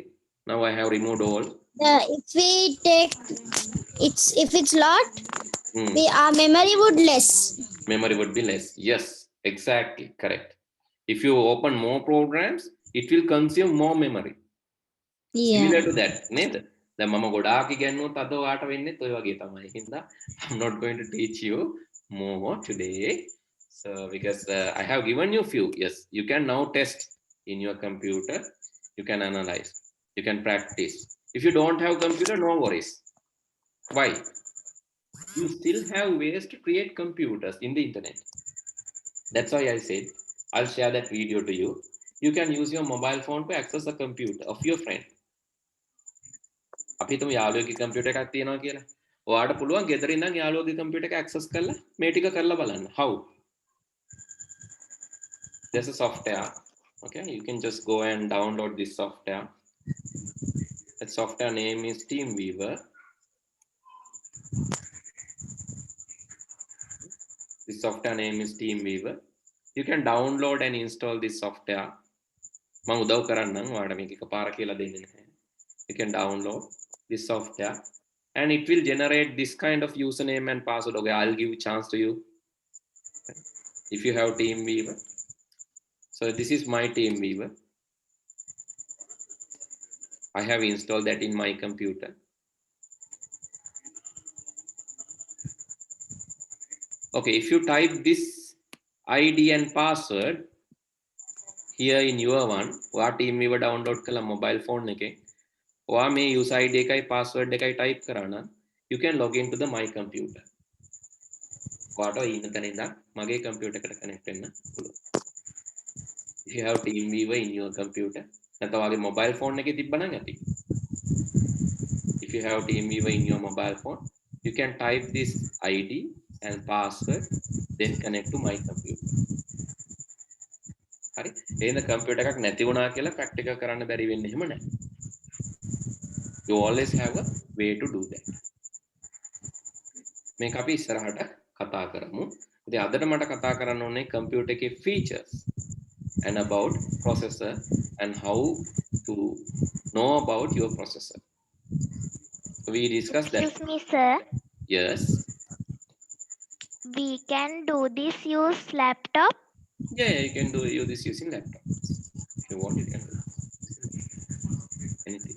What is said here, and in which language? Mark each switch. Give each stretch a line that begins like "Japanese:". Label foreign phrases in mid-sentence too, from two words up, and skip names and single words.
English: Now I have removed all. If we take if it's lot, our memory would less. Memory would be less. Yes, exactly correct. If you open more programs, it will consume more memory. Yeah. Similar to that,
Sinhala: නේද? දැන් මම ගොඩාක් ඉගෙනුවොත් අද ඔයාට වෙන්නේත් ඔය වගේ තමයි.
English: හින්දා I'm not going to teach you more today. So because I have given you few. Yes, you can now test in your computer. You can analyze. You can practice. If you don't have computer, no worries. Why? You still have ways to create computers in the internet. That's why I said I'll share that video to you. You can use your mobile phone to access a computer of your friend.
Sinhala: අපි හිතමු යාළුවෙක්ගේ computer එකක් තියෙනවා කියලා. ඔයාට පුළුවන් ගෙදර ඉඳන් යාළුවගේ computer එක access කරලා මේ ටික කරලා බලන්න.
English: How? There's a software. Okay, you can just go and download this software. That software name is TeamViewer. This software name is TeamViewer. You can download and install this software.
Sinhala: මම උදව් කරන්නම් ඔයාලට මේක එකපාර කියලා දෙන්නේ නැහැ.
English: You can download this software and it will generate this kind of username and password. Okay, I'll give a chance to you. If you have TeamViewer. So this is my TeamViewer. I have installed that in my computer. Okay, if you type this ID and password here in your one,
Sinhala: ඔයා TeamViewer download කළා
English: mobile phone
Sinhala: එකේ. ඔයා මේ user ID එකයි password එකයි type කරා නම්
English: you can log into the my computer.
Sinhala: ඔයාට ඉන්න තැන ඉඳන් මගේ computer එකට connect වෙන්න පුළුවන්.
English: If you have TeamViewer in your computer,
Sinhala: නැත්නම් ඔයාගේ
English: mobile phone
Sinhala: එකේ තිබ්බනම් ඇති.
English: If you have TeamViewer in your mobile phone, you can type this ID and password, then connect to my computer.
Sinhala: හරි. එහෙනම් computer එකක් නැති වුණා කියලා practical කරන්න බැරි වෙන්නේ එහෙම නැහැ.
English: You always have a way to do that.
Sinhala: මේක අපි ඉස්සරහට කතා කරමු. ඉතින් අදට මට කතා කරන්න ඕනේ
English: computer එකේ features and about processor and how to know about your processor. We discussed that. Excuse me, sir. Yes. We can do this use laptop. Yeah, you can do this using laptop. If you want, you can do anything.